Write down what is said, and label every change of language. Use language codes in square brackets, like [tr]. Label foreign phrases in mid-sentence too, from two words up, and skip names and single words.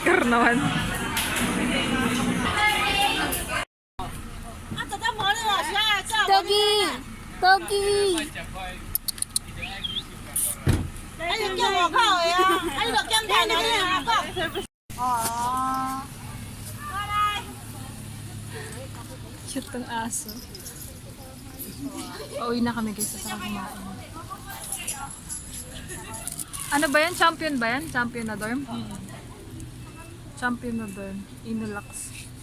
[tl] naman. Togi! Togi! [zh] 哎，你叫我靠呀！哎，你叫他呢？哦。 [tl] Cute ng aso. Pauwi na kami guys sa kumain. Ano ba yan? Champion ba yan? Champion na dorm? Champion na dorm. Inulax.